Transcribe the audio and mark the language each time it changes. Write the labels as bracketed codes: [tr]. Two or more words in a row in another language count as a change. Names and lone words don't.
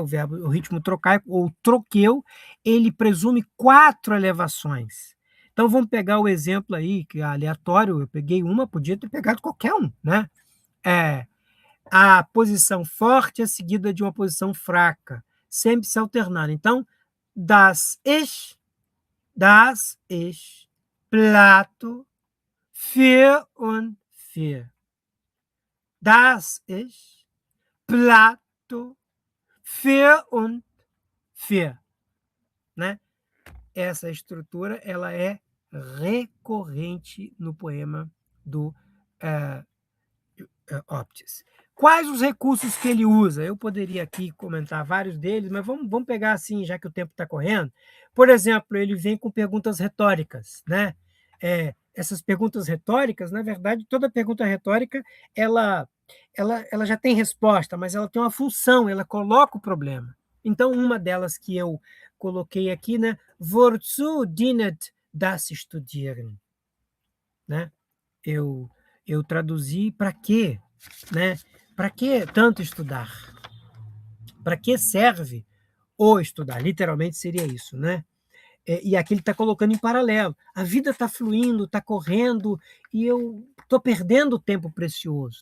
[pt] O ritmo trocaico ou troqueu, ele presume 4 elevações. Então vamos pegar o exemplo aí que é aleatório. Eu peguei uma, podia ter pegado qualquer um, né? A posição forte é seguida de uma posição fraca, sempre se alternando. Então, [de] das ist Plato für und für. Das ist Plato für und für. [pt] Né? Essa estrutura ela é recorrente no poema do Optis. Quais os recursos que ele usa? Eu poderia aqui comentar vários deles, mas vamos pegar assim, já que o tempo está correndo. Por exemplo, ele vem com perguntas retóricas, né? Essas perguntas retóricas, na verdade, toda pergunta retórica, ela já tem resposta, mas ela tem uma função, ela coloca o problema. Então, uma delas que eu coloquei aqui, né? [de] Wozu dient das Studieren? [pt] Né? Eu traduzi para quê? Né? Para que tanto estudar? Para que serve o estudar? Literalmente seria isso, né? E aqui ele está colocando em paralelo. A vida está fluindo, está correndo, e eu estou perdendo tempo precioso.